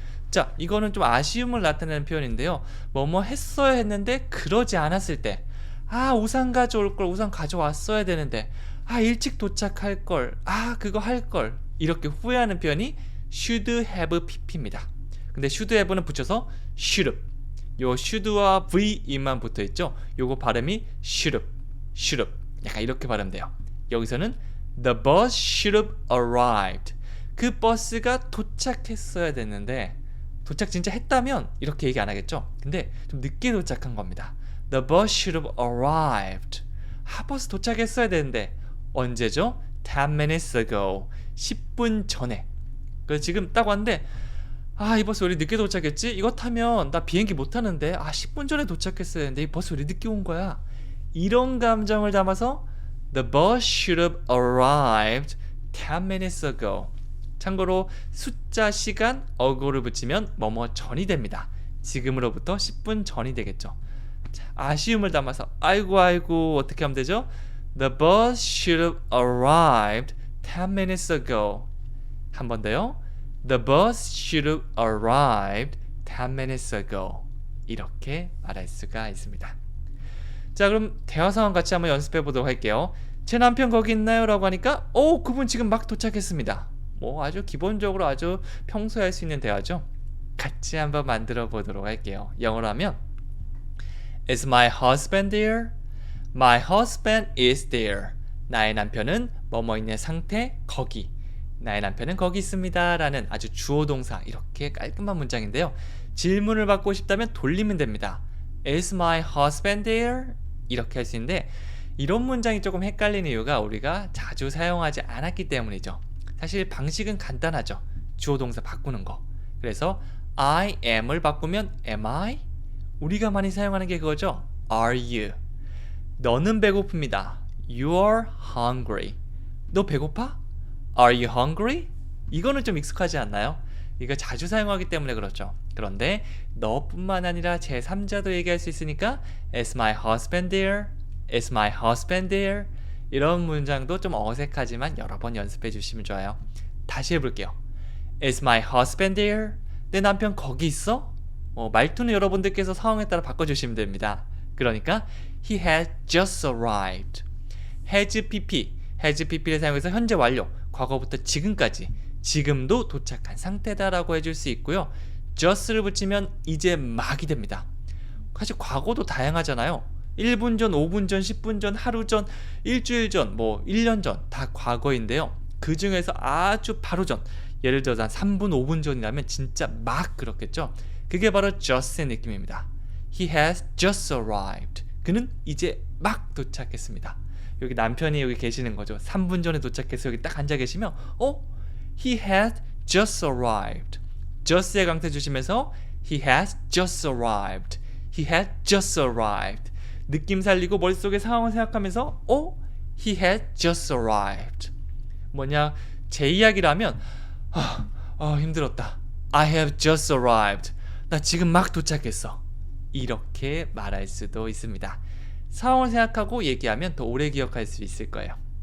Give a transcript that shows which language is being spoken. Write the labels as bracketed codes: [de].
[ko] 자, 이거는 좀 아쉬움을 나타내는 표현인데요. 뭐뭐 했어야 했는데 그러지 않았을 때, 우산 가져올 걸, 우산 가져왔어야 되는데, 일찍 도착할 걸, 그거 할 걸, 이렇게 후회하는 표현이 should have pp입니다. 근데 [en] should have [ko] 는 붙여서 should have. 요 should와 v만 붙어 있죠. 요거 발음이 [en] should have, should have. [ko] 약간 이렇게 발음돼요. 여기서는 [en] the bus should have arrived. [ko] 그 버스가 도착했어야 됐는데, 도착 진짜 했다면 이렇게 얘기 안 하겠죠. 근데 좀 늦게 도착한 겁니다. [en] The bus should have arrived. [ko] 버스 도착했어야 되는데 언제죠? [en] 10 minutes ago. [ko] 10분 전에. 그래서 지금 딱 왔는데 이 버스 왜 이렇게 늦게 도착했지? 이거 타면 나 비행기 못 타는데 10분 전에 도착했어야 했는데 이 버스 왜 이렇게 늦게 온 거야? 이런 감정을 담아서 [en] The bus should have arrived 10 minutes ago. [ko] 참고로 숫자, 시간, ago를 붙이면 뭐뭐 전이 됩니다. 지금으로부터 10분 전이 되겠죠. 자, 아쉬움을 담아서 아이고 어떻게 하면 되죠? [en] The bus should have arrived 10 minutes ago. [ko] 한 번 더요. [en] The bus should have arrived 10 minutes ago. [ko] 이렇게 말할 수가 있습니다. 자, 그럼 대화 상황 같이 한번 연습해 보도록 할게요. 제 남편 거기 있나요? 라고 하니까 그분 지금 막 도착했습니다. 아주 기본적으로 아주 평소에 할 수 있는 대화죠. 같이 한번 만들어 보도록 할게요. 영어로 하면 [en] Is my husband there? My husband is there. [ko] 나의 남편은 뭐뭐 있는 상태 거기. 나의 남편은 거기 있습니다 라는 아주 주어 동사 이렇게 깔끔한 문장인데요. 질문을 받고 싶다면 돌리면 됩니다. [en] Is my husband there? [ko] 이렇게 할 수 있는데 이런 문장이 조금 헷갈리는 이유가 우리가 자주 사용하지 않았기 때문이죠. 사실 방식은 간단하죠. 주어 동사 바꾸는 거. 그래서 [en] I am [ko] 을 바꾸면 am I? 우리가 많이 사용하는 게 그거죠. [en] Are you? [ko] 너는 배고픕니다. [en] You are hungry. [ko] 너 배고파? [en] Are you hungry? [ko] 이거는 좀 익숙하지 않나요? 이거 자주 사용하기 때문에 그렇죠. 그런데 너뿐만 아니라 제3자도 얘기할 수 있으니까 [en] Is my husband there? Is my husband there? [ko] 이런 문장도 좀 어색하지만 여러 번 연습해 주시면 좋아요. 다시 해볼게요. [en] Is my husband there? [ko] 내 남편 거기 있어? 말투는 여러분들께서 상황에 따라 바꿔주시면 됩니다. 그러니까 [en] He has just arrived. [ko] has pp를 사용해서 현재 완료, 과거부터 지금까지, 지금도 도착한 상태다라고 해줄 수 있고요. just를 붙이면 이제 막이 됩니다. 사실 과거도 다양하잖아요. 1분 전, 5분 전, 10분 전, 하루 전, 일주일 전, 1년 전 다 과거인데요. 그 중에서 아주 바로 전, 예를 들어서 한 3분, 5분 전이라면 진짜 막 그렇겠죠. 그게 바로 just의 느낌입니다. [en] He has just arrived. [ko] 그는 이제 막 도착했습니다. 여기 남편이 여기 계시는 거죠. 3분 전에 도착해서 여기 딱 앉아 계시면 [en] He has just arrived. just의 [ko] 강세 주시면서 [en] He has just arrived. He has just arrived. [ko] 느낌 살리고 머릿속에 상황을 생각하면서 [en] He has just arrived. [ko] 뭐냐, 제 이야기라면 힘들었다. [en] I have just arrived. [ko] 나 지금 막 도착했어. 이렇게 말할 수도 있습니다. 상황을 생각하고 얘기하면 더 오래 기억할 수 있을 거예요.